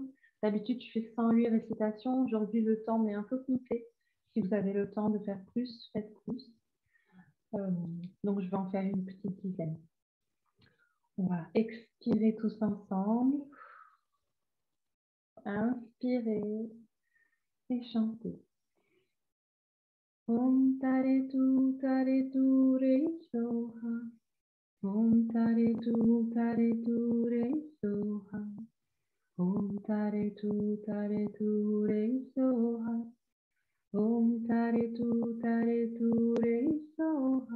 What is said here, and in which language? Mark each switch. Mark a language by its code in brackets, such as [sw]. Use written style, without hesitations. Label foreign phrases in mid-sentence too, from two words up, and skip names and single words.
[fr] D'habitude, je fais 108 récitations. Aujourd'hui, le temps m'est un peu compté. Si vous avez le temps de faire plus, faites plus. Donc, je vais en faire une petite dizaine. On va expirer tous ensemble. Inspirez et chantez. [sa] Om tare tu re soha. Om tare tu re soha. Om tare tu re soha. Om tare tu re soha.